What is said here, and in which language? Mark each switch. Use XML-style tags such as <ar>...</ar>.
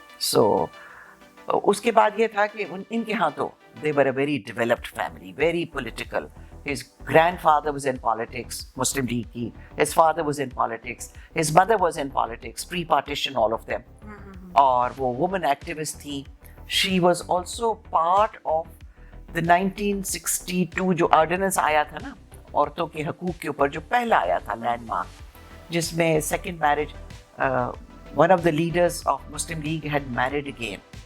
<ur>So اس کے بعد یہ تھا کہ ان کے ہاں تو</ur> <en>they were a very developed family, very political. His grandfather was in politics, Muslim League ki. His father was in politics. His mother was in politics, pre-partition all of them.</en> <ur>اور وہ woman activist تھی.</ur> <en>She was also part of the 1962</en> <ur>جو ordinance آیا تھا نا عورتوں کے حقوق کے اوپر, جو پہلا آیا تھا لینڈ مارک, جس میں second marriage,</ur> <en>One of the leaders of Muslim League had married again.</en>